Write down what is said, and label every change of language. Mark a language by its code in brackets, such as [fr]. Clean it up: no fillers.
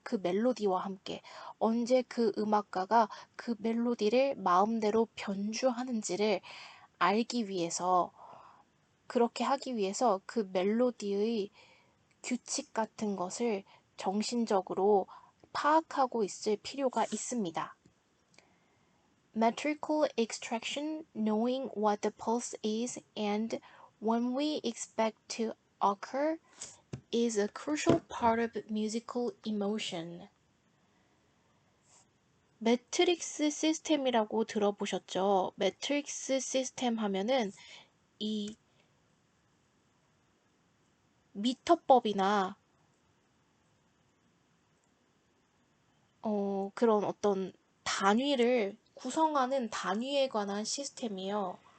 [ko] 그 멜로디와 함께. 언제 그 음악가가 그 멜로디를 마음대로 변주하는지를 알기 위해서, 그렇게 하기 위해서 그 멜로디의 규칙 같은 것을 정신적으로 파악하고 있을 필요가 있습니다. [en] Metrical extraction, knowing what the pulse is and when we expect to occur, is a crucial part of musical emotion. [ko] 매트릭스 시스템이라고 들어보셨죠? 매트릭스 시스템 하면은 이 미터법이나 그런 어떤 단위를 구성하는 단위에 관한 시스템이에요.